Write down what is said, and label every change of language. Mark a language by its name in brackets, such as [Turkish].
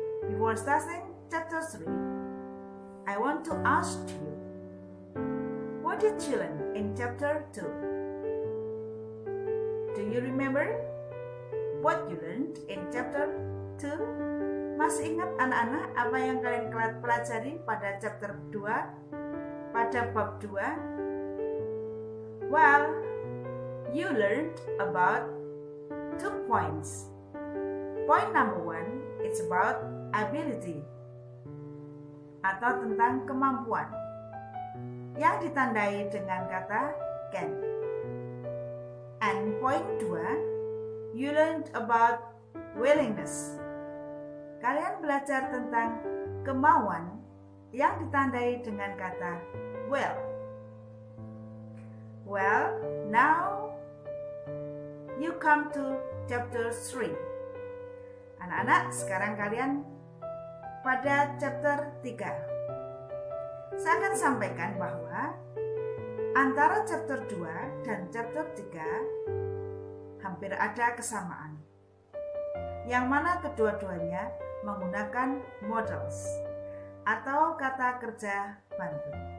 [English] Before starting chapter 3, I want to ask you, what did you learn in chapter 2? Do you remember what you learned in chapter 2? [Indonesian] Masih ingat anak-anak apa yang kalian pelajari pada chapter 2? Pada bab 2? [English] Well, you learned about 2 points. Point number 1, it's about ability [Indonesian] atau tentang kemampuan yang ditandai dengan kata can. [English] And point 2, you learned about willingness. [Indonesian] Kalian belajar tentang kemauan yang ditandai dengan kata will. [English] Well, now you come to chapter 3. [Indonesian] Anak-anak, sekarang kalian pada chapter 3. Saya akan sampaikan bahwa antara chapter 2 dan chapter 3 hampir ada kesamaan, yang mana kedua-duanya menggunakan modals atau kata kerja bantu.